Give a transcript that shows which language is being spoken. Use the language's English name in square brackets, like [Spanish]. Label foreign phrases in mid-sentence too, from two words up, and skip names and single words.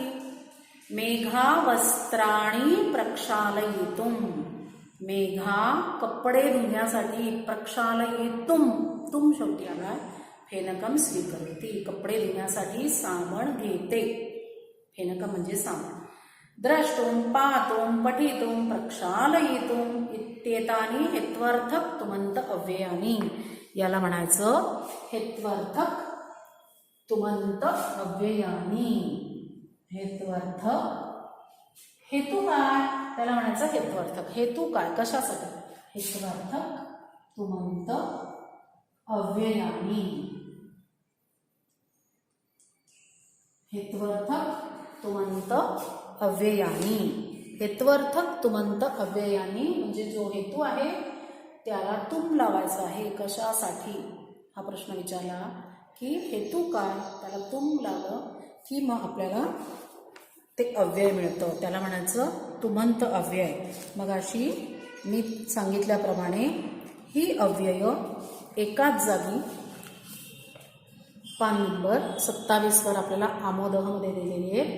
[Sanskrit] मेघा वस्त्राणी प्रक्षालयितुम, [Marathi] मेघा कपडे धुण्यासाठी. प्रक्षालयितुम, तुम शेवटी आला. [Sanskrit] फेनकम स्वीकरोती, [Marathi] कपडे धुण्यासाठी साबण घेते. फेनकम म्हणजे साबण. [Sanskrit] द्रष्टुम, पाहतुम, पठितुम, प्रक्षालयितुम इत्येतानि हेत्वर्थक तुमंत अव्ययानी. [Marathi] याला म्हणायचं [Sanskrit] हेत्वर्थक तुमंत अव्ययानी. [Marathi] हेत्वर्थक. हेतू काय, त्याला म्हणायचं हेत्वर्थक. हेतू काय, कशासाठी. [Sanskrit] हेत्वर्थक तुमंत अव्ययानी. हेत्वर्थक तुमंत अव्ययानी. हेत्वर्थक तुमंत अव्ययानी [Marathi] म्हणजे जो हेतू आहे त्याला तुम लावायचा आहे. कशासाठी हा प्रश्न विचारला की हेतू काय, त्याला तुम लावलं की मग आपल्याला ते अव्यय मिळतं. त्याला म्हणायचं तुमंत अव्यय. मग अशी मी सांगितल्याप्रमाणे ही अव्यय एकाच जागी पान नंबर 27 वर आपल्याला आमोदहमध्ये दिलेली आहे.